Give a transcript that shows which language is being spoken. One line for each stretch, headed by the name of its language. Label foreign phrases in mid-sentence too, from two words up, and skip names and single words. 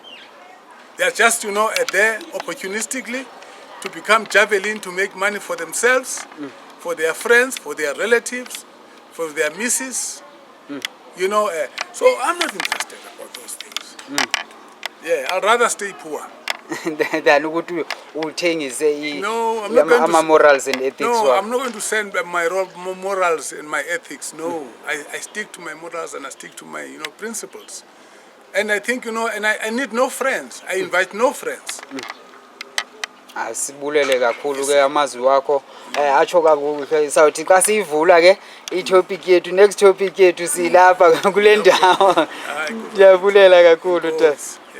English: They are just, there opportunistically to become javelin to make money for themselves, for their friends, for their relatives, for their missus. So I'm not interested about those things. Yeah, I'd rather stay poor.
Xhosa: Than ukuthi uthengise
English: No, I'm not going to. morals and ethics. No, I'm not going to send my morals and my ethics. No, I stick to my morals and I stick to my, principles. And I think, and I need no friends. I invite no friends.
Xhosa: Asibulele kakhulu ke amazwi wakho atsho kakuhle sawuthi xa sivula ke itopic yethu
English: next topic
Xhosa: yethu silapha kule ndawo. Ndiyabulela kakhulu.